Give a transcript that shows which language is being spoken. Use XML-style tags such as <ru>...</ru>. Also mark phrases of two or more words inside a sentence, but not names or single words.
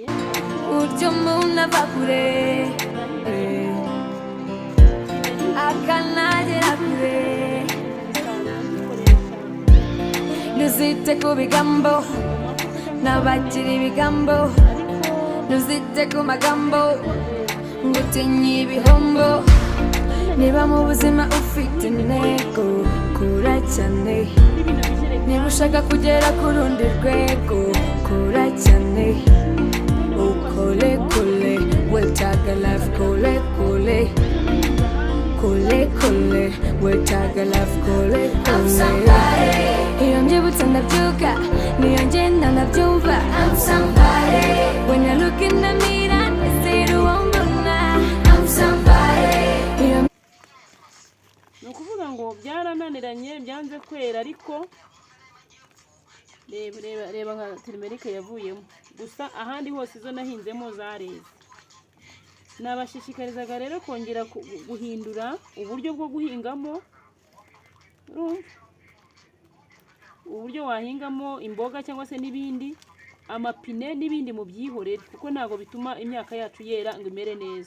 <rw>uryo umuntu ava kure akanagera kure ntuzite ku bigambo n'abakiri ibigambo ntuzite ku magambo ngo utinye ibihombo niba mu buzima ufite intego kura cyane niba ushaka kugera ku rundi rwego kura cyane ukole kole wetaga life kole kole kole kole wetaga life kole kole iyo mbyibutse ndabyuka niyo ngenda ndabyumva</rw> <en>I'm somebody when I look in the mirror I see the woman I'm somebody.</en> <rw>ni ukuvuga ngo byarananiranye byanze kwera ariko reba nka turmerike yavuyemo gusa ahandi hose izo nahinzemo zareze. Nabashishikarizaga rero kongera guhindura uburyo bwo guhingamo, uburyo wahingamo imboga cyangwa se n'ibindi amapine n'ibindi mu byihorere kuko ntago bituma imyaka yacu yera ngo imere neza.</rw>